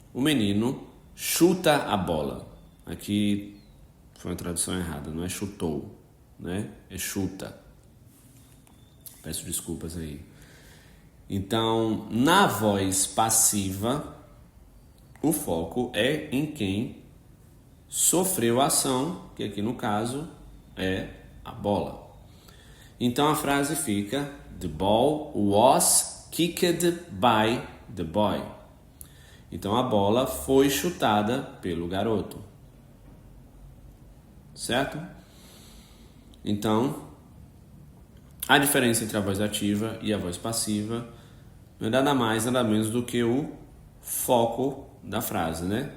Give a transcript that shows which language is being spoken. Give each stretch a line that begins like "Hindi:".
Portuguese: O menino chuta a bola. Aqui foi uma tradução errada, não é chutou, né? É chuta. Peço desculpas aí. Então, na voz passiva, o foco é em quem sofreu a ação, que aqui no caso é a bola. Então a frase fica:
English: The ball was kicked by the boy.
Portuguese: Então a bola foi chutada pelo garoto. Certo? Então, a diferença entre a voz ativa e a voz passiva não é nada mais, nada menos do que o foco da frase, né?